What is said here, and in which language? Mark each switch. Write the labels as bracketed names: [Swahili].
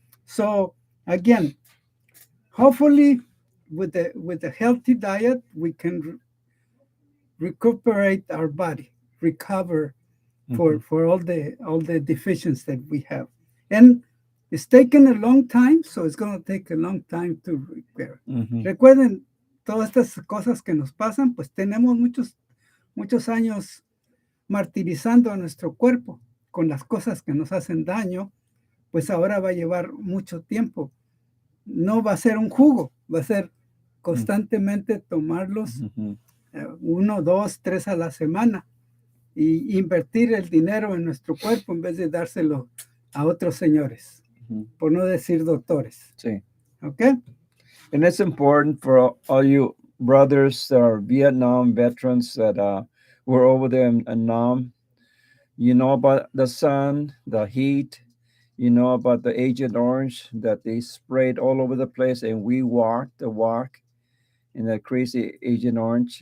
[English] So again, hopefully with a healthy diet, we can recuperate our body, recover for all the deficiencies that we have. And it's taken a long time, so it's going to take a long time to repair. [Spanish] Recuerden, todas estas cosas que nos pasan, pues tenemos muchos años martirizando a nuestro cuerpo con las cosas que nos hacen daño, pues ahora va a llevar mucho tiempo. No va a ser un jugo, va a ser constantemente tomarlos 1, 2, 3 a la semana y invertir el dinero en nuestro cuerpo en vez de dárselo a otros señores, por no decir doctores. Sí. [English] Okay? And it's important for all you brothers that are Vietnam veterans that were over there in Nam. You know about the sun, the heat. You know about the Agent Orange that they sprayed all over the place, and we walked the walk in that crazy Agent Orange.